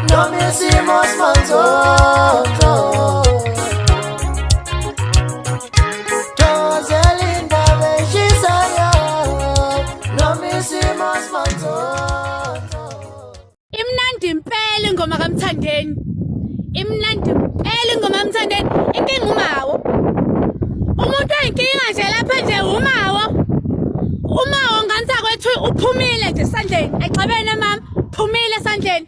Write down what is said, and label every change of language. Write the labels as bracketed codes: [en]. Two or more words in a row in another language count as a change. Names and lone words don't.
[es] hicimos nosotros. Joselinda Beshisaya, no me hicimos nosotros. [zu] Imnandi impela ingoma kaMthandeni. Imnandi impela ingoma kaMthandeni. Inkinga uMawo. Umuntu oyinkinga nje lapha nje uMawo. UMawo ngani kwethu uphumile nje esandleni. Ayixabene mama, uphumile esandleni.